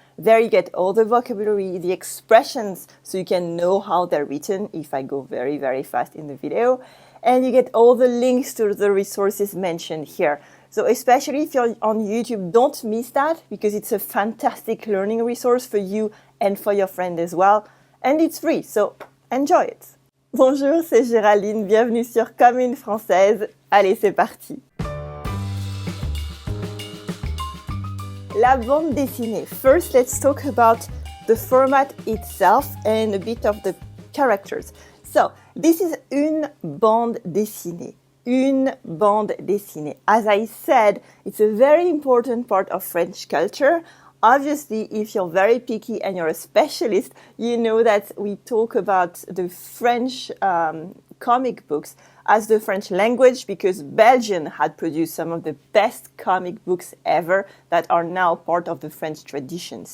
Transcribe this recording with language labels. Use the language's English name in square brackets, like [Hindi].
[English] There you get all the vocabulary, the expressions, so you can know how they're written if I go very, very fast in the video. And you get all the links to the resources mentioned here. So especially if you're on YouTube, don't miss that because it's a fantastic learning resource for you and for your friend as well. And it's free, so enjoy it. [French] Bonjour, c'est Géraldine, bienvenue sur Comme une Française. Allez, c'est parti. La bande dessinée. [English] First, let's talk about the format itself and a bit of the characters. So, this is une bande dessinée. [French] Une bande dessinée. [English] As I said, it's a very important part of French culture. Obviously, if you're very picky and you're a specialist, you know that we talk about the French comic books as the French language because Belgium had produced some of the best comic books ever that are now part of the French tradition.